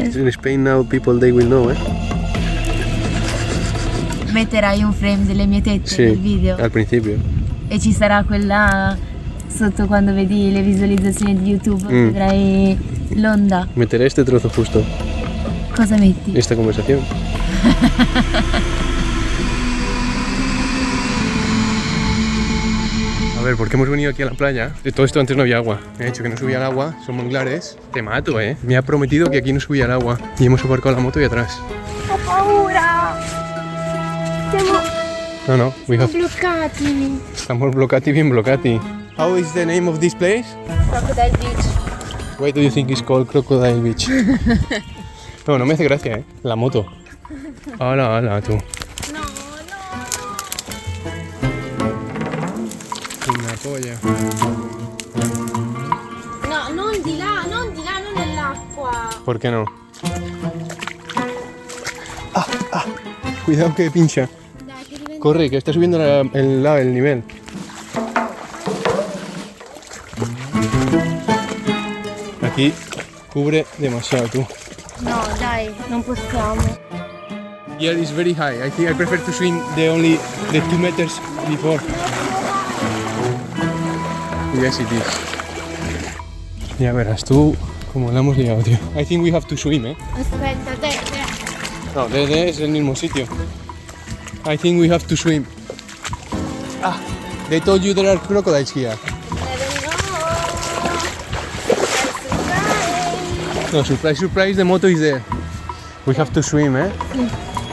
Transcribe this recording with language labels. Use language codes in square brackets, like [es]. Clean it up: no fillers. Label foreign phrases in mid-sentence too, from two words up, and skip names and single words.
[en] In Spain now people they will know, [it] Metterai un frame delle mie tette nel video al principio. e ci sarà quella sotto quando vedi le visualizzazioni di YouTube, vedrai l'onda. [es] Meteré este trozo justo, [it] Cosa metti? [es] esta conversación. A ver, ¿por qué hemos venido aquí a la playa? De todo esto antes no había agua. Me ha dicho que no subía al agua, son manglares. Te mato, Me ha prometido que aquí no subía al agua. Y hemos aparcado la moto ahí atrás. [it] Ho paura! Siamo bloccati. [es] Estamos bloccati, bien bloccati. [en] How is the name of this place? Crocodile Beach. Why do you think it's called Crocodile Beach? [es] No me hace gracia, La moto. Hala, tú. Una polla. [it] No, non di là, non nell'acqua. [es] ¿Por qué no? Cuidado que pincha. [it] Dai, che diventa... [es] Corre, que está subiendo el nivel. Aquí cubre demasiado, tú. [it] No, dai, non possiamo. [en] Yeah, it's very high. I think I prefer to swim the 2 meters before. Yes, it is. [es] Ya verás tú cómo la hemos liado, tío. [en] I think we have to swim, [it] Aspetta, te. [es] No, es el mismo sitio. [en] I think we have to swim. They told you there are crocodiles here. No, surprise, the moto is there. We have to swim,